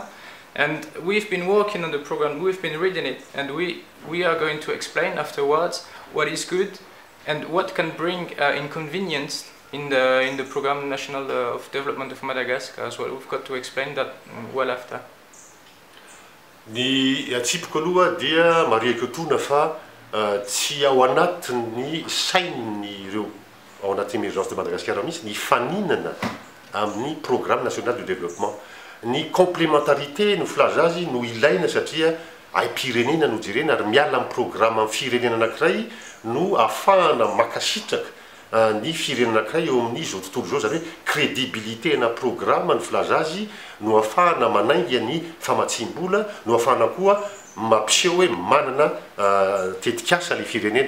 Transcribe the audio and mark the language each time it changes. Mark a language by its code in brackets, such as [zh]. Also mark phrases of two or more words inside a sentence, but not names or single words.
[en] And we've been working on the program, we've been reading it, and we are going to explain afterwards what is good and what can bring inconvenience in the Programme National of Development of Madagascar as well. We've got to explain that well after. [mg] Ny atsipiko aloha dia mariako tona fa tsy ao anatin'ny sainy ireo ao anaty [fr] émergence de Madagascar [mg] mihitsy ny faninana amin'ny Programme National de Développement. Ny complémentarité no filaza azy no ilaina satria aim-pirenena no jerena ary miala amin'ny programme amin'ny firenena anankiray no ahafahana makasitraka ny firenena anankiray eo amin'ny zao tontolo zao, zany hoe crédibilité na programme no filaza azy no ahafahana manainga ny famatsim-bola, no ahafahana koa mampiseho hoe manana tetikasa le firenena.